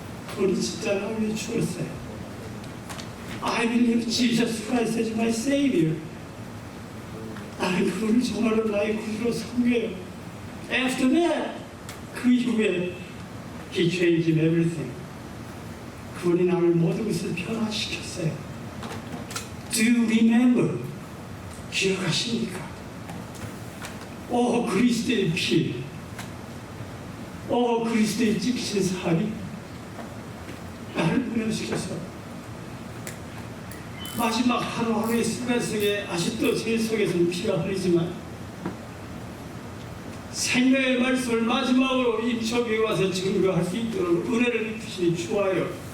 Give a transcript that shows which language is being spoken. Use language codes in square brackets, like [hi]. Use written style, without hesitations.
[ko] 그분이 진짜 나를 위해 죽었어요. [en] I believe Jesus Christ as my Savior. [ko] 나는 그분을 정말로 나의 구주로 섬겨요. [en] After that, [ko] 그 이후에 [en] He changed everything. [ko] 그분이 나를 모든 것을 변화시켰어요. [en] Do you remember? [ko] 기억하십니까? 그리스도의 피, 그리스도의 찍히신 살이 나를 변화시켜서 마지막 하루하루의 순간 속에 아직도 제 속에서는 피가 흐르지만 생명의 말씀을 마지막으로 임초교에 와서 증거할 수 있도록 은혜를 입히시니 좋아요.